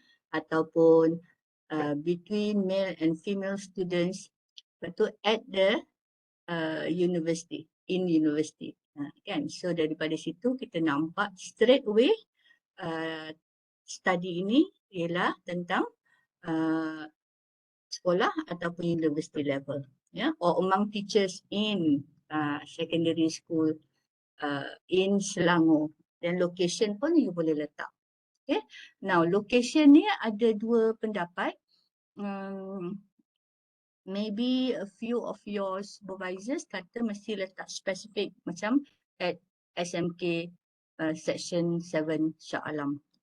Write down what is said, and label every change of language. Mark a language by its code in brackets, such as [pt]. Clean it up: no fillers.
[en] Ataupun between male and female students. [ms] Lepas tu [en] at the university, in university. [ms] Kan? So daripada situ kita nampak [en] straight away [ms] study ini ialah tentang sekolah ataupun university level. [en] Or among teachers in secondary school in Selangor. [ms] Dan location pun you boleh letak. Okay. Now location ni ada dua pendapat. [en] Maybe a few of your supervisors [ms] kata mesti letak spesifik macam [en] at SMK section 7 Shah Alam.